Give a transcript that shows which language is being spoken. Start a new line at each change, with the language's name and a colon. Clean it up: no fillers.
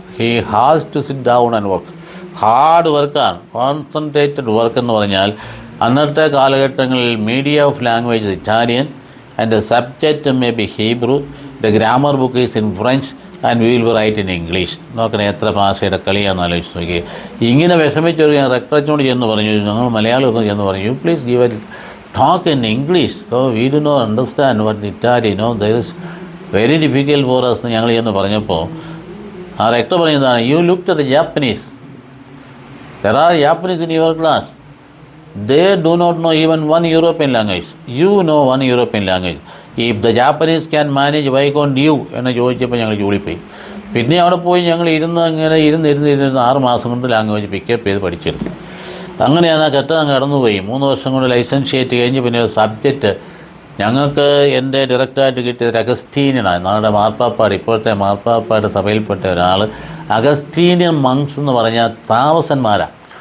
English: He has to sit down and work. Hard വർക്കാണ്, concentrated work
Malayalam: എന്ന് പറഞ്ഞാൽ. അന്നത്തെ കാലഘട്ടങ്ങളിൽ
English: Media of language Italian and the subject may be Hebrew, the grammar book is in French and we will write in English.
Malayalam: നോക്കണേ എത്ര ഭാഷയുടെ കളിയാണെന്ന് ആലോചിച്ച് നോക്കി. ഇങ്ങനെ വിഷമിച്ചൊരു ഞാൻ റെക്ടറേറ്റിനോട് ചെന്ന് പറഞ്ഞു,
English: ഞങ്ങൾ മലയാളമൊക്കെ ചെന്ന് പറഞ്ഞു, you please give a talk in English, so we do not understand what Italian, there is very difficult for us.
Malayalam: ഞങ്ങൾ എന്ന് പറഞ്ഞപ്പോൾ ആ റെക്ടർ പറയുന്നതാണ്,
English: you look at the Japanese, there are Japanese in your class, they do not know even one European language, you know one European language, if the Japanese can manage, why can't you
Malayalam: എന്ന് ചോദിച്ചപ്പോൾ ഞങ്ങൾ ജോലിപ്പോയി. പിന്നെ അവിടെ പോയി ഞങ്ങൾ ഇങ്ങനെ ഇരുന്ന് 6 മാസം കൊണ്ട് ലാംഗ്വേജ് പിക്കപ്പ് ചെയ്ത് പഠിച്ചെടുത്തു. അങ്ങനെയാണ് ആ ഘട്ടം കടന്നുപോയി. 3 വർഷം കൊണ്ട് ലൈസൻഷ്യേറ്റ് കഴിഞ്ഞ് പിന്നെ ഒരു സബ്ജക്റ്റ് ഞങ്ങൾക്ക് എൻ്റെ ഡയറക്റ്റായിട്ട് കിട്ടിയത് അഗസ്റ്റീനിയനാണ്. നമ്മുടെ മാർപ്പാപ്പാട്, ഇപ്പോഴത്തെ മാർപ്പാപ്പാട് സഭയിൽപ്പെട്ട ഒരാൾ. അഗസ്റ്റീനിയൻ മങ്സ് എന്ന് പറഞ്ഞാൽ താമസന്മാരാണ്.